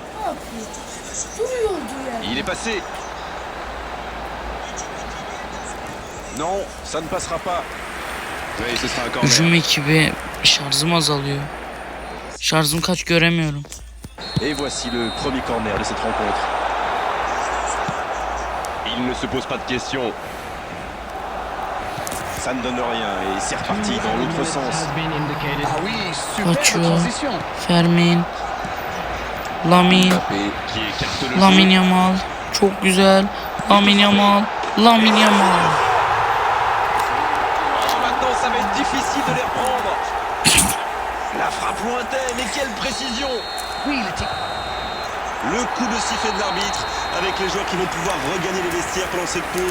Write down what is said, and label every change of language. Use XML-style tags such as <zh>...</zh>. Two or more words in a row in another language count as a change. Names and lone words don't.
<tr>yapıyor? Duruyordu yani.</tr> <fr>Il est passé. Non, ça ne passera pas. Oui, ce sera un corner.</fr> <tr>Hücum ekibi şarjım azalıyor. Şarjım kaç göremiyorum.</tr> <fr>Et voici le premier corner de cette rencontre. Il ne se pose pas de questions. Ça ne donne rien et c'est reparti dans l'autre sens. Ah oui, superbe</fr> <tr>Kaçıyor.</tr> <fr>transition. Fermin. Lamine. Mbappé qui écarte le jeu. Lamine Yamal.</fr> <tr>Çok güzel.</tr> <fr>Lamine Yamal. Lamine Yamal. Oh, maintenant ça va être difficile de les reprendre. La frappe lointaine et quelle précision. Oui, il était... Le coup de sifflet de l'arbitre avec les joueurs qui vont pouvoir regagner les vestiaires pendant cette pause.</fr>